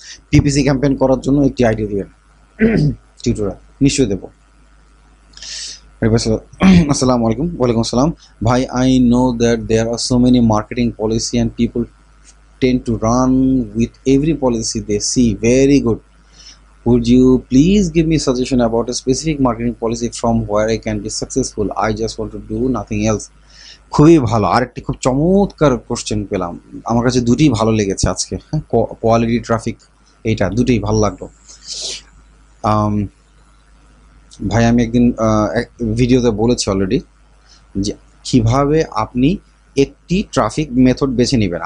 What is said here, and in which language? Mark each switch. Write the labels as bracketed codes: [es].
[bn] PPC campaign করার জন্য একটি আইডিয়া দিবেন, টিউটোরিয়াল নিশ্চয়ই দেবো। [en] আসসালামু আলাইকুম। ওয়ালাইকুম আসসালাম ভাই। I know that there are so many marketing policy and people tend to run with every policy they see. Very good. Would you please give me suggestion about a specific marketing policy from where I can be successful? I just want to do nothing else. [bn] খুবই ভালো, আরেকটি খুব চমৎকার question পেলাম, আমার কাছে দুটোই ভালো লেগেছে আজকে। হ্যাঁ, কোয়ালিটি ট্রাফিক, এইটা দুটোই ভালো লাগলো। ভাই আমি একদিন ভিডিওতে বলেছি অলরেডি যে কীভাবে আপনি একটি ট্রাফিক মেথড বেছে নেবেন।